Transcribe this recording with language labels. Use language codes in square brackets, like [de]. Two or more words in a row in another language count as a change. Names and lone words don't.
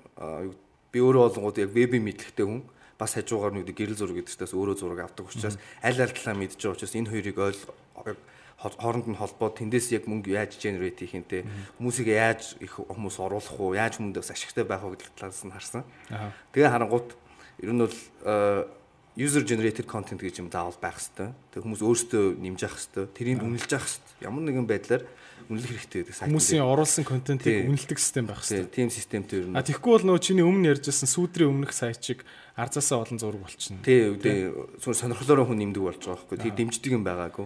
[mn] Би өөрөө болонгууд яг вебийн мэдлэгтэй хүн бас хажуугаар нэг гэрэл зураг гэдэг чигтээс өөрөө зураг авдаг учраас аль талаа мэдж байгаа учраас энэ хоёрыг хооронд нь холбоод тэндээс яг мөнгө яаж генерейт хийх юм те хүмүүсийг яаж их хүмүүс оруулах уу яаж хүмүүст ашигтай байх уу гэдэг талаас нь харсан. Тэгээ харангуут ер нь бол [en] user generated content [mn] гэж юм заавал байх хэрэгтэй. Тэг хүмүүс өөрсдөө нэмж явах хэрэгтэй. Тэрийг үнэлж явах хэрэгтэй. Ямар нэгэн байдлаар үнэлэх хэрэгтэй гэдэг сайт. Хүмүүсийн оруулсан контентыг үнэлдэг систем байх хэрэгтэй. Тийм системтэй ер нь. Тэгэхгүй бол нөгөө чиний өмнө ярьжсэн сүудрийн өмнөх сайт шиг арзаасаа олон зураг болчихно. Тийм сонирхлоороо хүн нэмдэг болж байгаа байхгүй. Тэр дэмждэг юм байгаагүй.